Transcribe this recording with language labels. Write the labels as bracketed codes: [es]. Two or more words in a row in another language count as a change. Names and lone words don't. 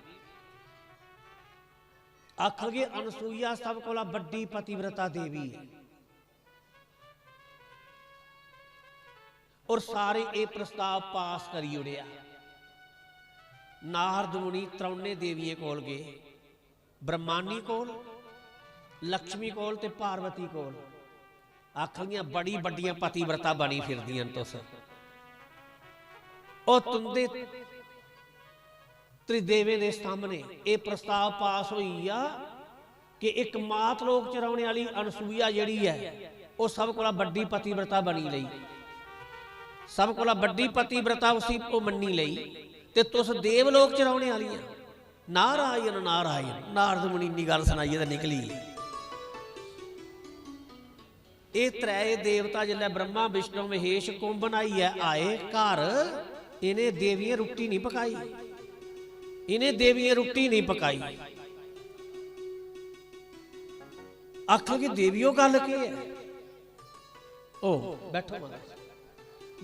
[doi] आख लगे अनसुईया सब कोला बड़ी पतिव्रता देवी है। और सारे ये प्रस्ताव पास करी उड़िया। नारद मुनि त्रौने देवियों कोल गए, ब्रह्मानी कोल, लक्ष्मी कोल ते पार्वती कोल। आखियां बड़ी बड़ियां पतिव्रता बनी फिरदियां तुस। ओ तुंदे त्रिदेवे दे सामने ये प्रस्ताव पास होई आ कि एक मात लोक च रौहने वाली अनसुईया जिहड़ी है वो सब कोला बड़ी पतिव्रता बनी लई, सब कोला बड़ी पतिव्रता उसी को मन्नी लई ते तुस देवलोक च रौहने वाली। नारायण नारायण। नारद मुनि इन्नी गल सुनाइए तो निकली। ये त्रै देवता जिल्लै ब्रह्मा विष्णु महेश कुंभ बनाइए आए घर, इन्हें देवियां रुट्टी नहीं पकाई, इन्हें देवियां रुट्टी नहीं पकाई। आखो कि देवियों गल के है? ओ बैठो महाराज।